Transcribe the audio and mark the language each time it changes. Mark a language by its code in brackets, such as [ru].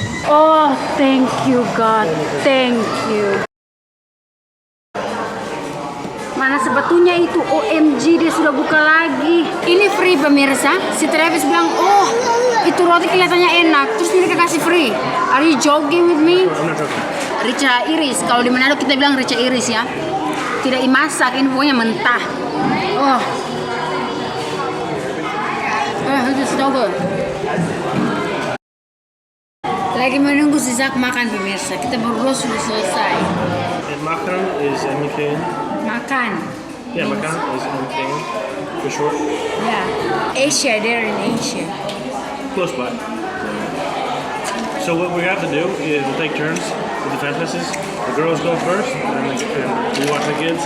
[en] Oh, thank you God. Thank you. [id] Mana sepatunya itu OMG dia sudah buka lagi. Ini free pemirsa. Si Travis bilang, oh itu roti kelihatannya enak. Terus dia kasih [en] free. Are you joking with me? Rica iris. [id] Kalau di Manado kita bilang rica iris ya. Tidak dimasak, ini pokoknya mentah. Oh. Itu [en] so good. [id] Lagi menunggu si Zak makan pemirsa. Kita berdua sudah selesai. [en] And makan is anything. [id] Makan. [en] Yeah, makan is anything for short. Yeah. Asia, they're in Asia. Close by. So what we have to do is we'll take turns with the fast passes. The girls go first, and we watch the kids.